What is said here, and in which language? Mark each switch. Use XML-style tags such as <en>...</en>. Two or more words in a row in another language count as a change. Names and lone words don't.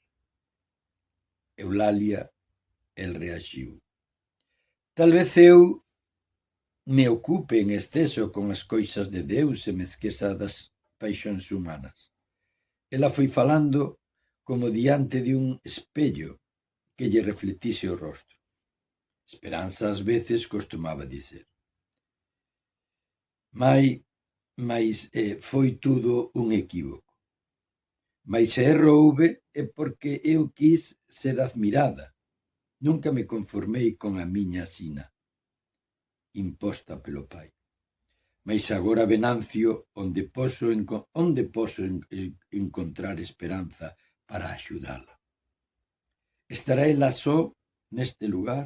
<gl>Eulalia, el reaxiu: «Tal vez eu me ocupe en exceso con as cousas de Deus e me esqueza das paixóns humanas». Ela foi falando como diante de un espello que lle reflectise o rostro. Esperanza ás veces costumaba dizer. Mais foi tudo un equívoco. Mais se erro houve é porque eu quis ser admirada. Nunca me conformei con a miña sina, imposta pelo pai. Mais agora, Venancio, onde poso encontrar esperanza para axudala? Estará ela só neste lugar?</gl>